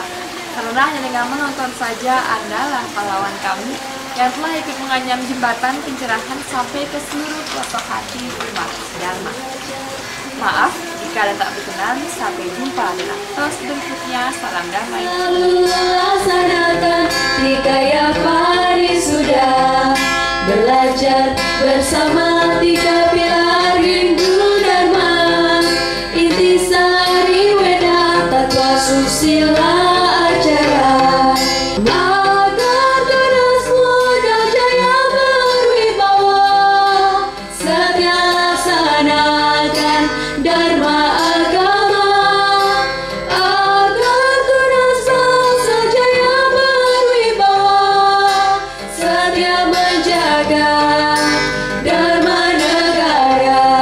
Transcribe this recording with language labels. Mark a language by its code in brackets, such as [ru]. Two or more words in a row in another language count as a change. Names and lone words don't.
[id] Karena hanya dengan menonton saja Anda lah pahlawan kami yang telah ikut menganyam jembatan pencerahan sampai ke seluruh pelosok hati umat Dharma. Maaf jika ada tak berkenan. Sampai jumpa dalam tos berikutnya. Salam damai. Lalu laksanakan Trikaya Parisuda, belajar bersama 3 pilar Hindu Dharma, intisari Weda, tatwa susila acara. Agar terus muda jaya berwibawa, setia laksanakan Dharma agama. Agar terus bangsa jaya berwibawa, setia menjaga Dharma negara.